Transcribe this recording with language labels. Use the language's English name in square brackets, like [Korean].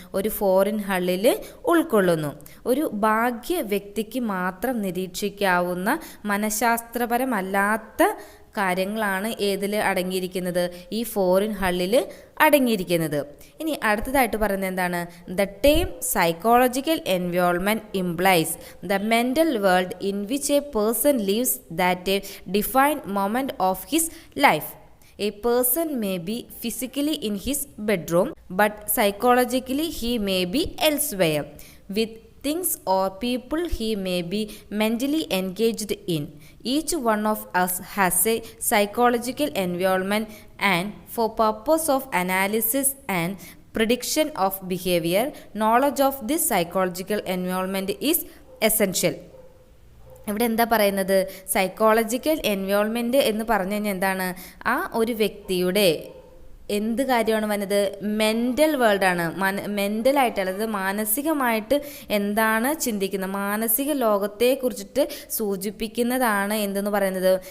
[Malayalam] ഒരു ഫോറിൻ ഹള്ളിൽ ഉൾക്കൊള്ളുന്നു. ഒരു ഭാഗ്യ വ്യക്തിക്ക് മാത്രം നിരീക്ഷിക്കാവുന്ന മനഃശാസ്ത്രപരമല്ലാത്ത കാര്യങ്ങളാണ് ഏതിൽ അടങ്ങിയിരിക്കുന്നത്? ഈ ഫോറിൻ ഹള്ളിൽ അടങ്ങിയിരിക്കുന്നത്. ഇനി അടുത്തതായിട്ട് പറയുന്നത് എന്താണ്? [English] The term psychological environment implies the mental world in which a person lives that a defined moment of his life. A person may be physically in his bedroom, but psychologically he may be elsewhere. With things or people he may be mentally engaged in. Each one of us has a psychological environment, and for purpose of analysis and prediction of behavior, knowledge of this psychological environment is essential. [Malayalam] ഇവിടെ എന്താ പറയുന്നത്? Psychological environment എന്ന് പറഞ്ഞു കഴിഞ്ഞാൽ എന്താണ്? ആ ഒരു വ്യക്തിയുടെ എന്ത് കാര്യമാണ് വന്നത്? മെൻ്റൽ വേൾഡാണ്. മെൻ്റലായിട്ട്, അതായത് മാനസികമായിട്ട് എന്താണ് ചിന്തിക്കുന്നത്, മാനസിക ലോകത്തെക്കുറിച്ചിട്ട് സൂചിപ്പിക്കുന്നതാണ് എന്തെന്ന് പറയുന്നത്?